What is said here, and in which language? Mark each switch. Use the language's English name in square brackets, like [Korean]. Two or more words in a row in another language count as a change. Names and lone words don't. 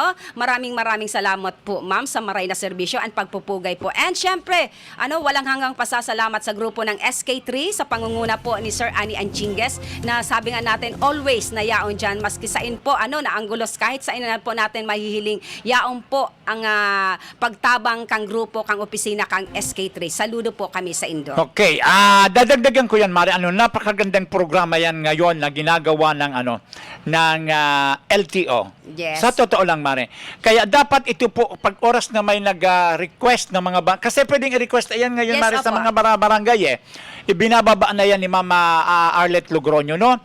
[Filipino] Maraming salamat po, Ma'am, sa maray na serbisyo at pagpupugay po. And syempre, walang hanggang pasasalamat sa grupo ng SK3 sa pangunguna po ni Sir Ani Anchingues na sabi nga natin, [Bikol] always na yaon dyan. Maski sain po, na anggulos, kahit sain na po natin mahihiling, yaon po ang pagtabang kang grupo, kang opisina, kang SK3. Saludo po kami sa Indo. [Filipino] Okay, dadagdagan ko yan, Mari. Napakagandang programa yan ngayon na ginagawa ng LTO. Yes. Sa totoo lang, Mari. Kaya dapat ito po, pag oras na may nag-request ng mga kasi pwedeng i-request yan ngayon, Yes, Mari, sa opo. mga barangay ibinababa na yan ni Mama Arlette Logroño, no?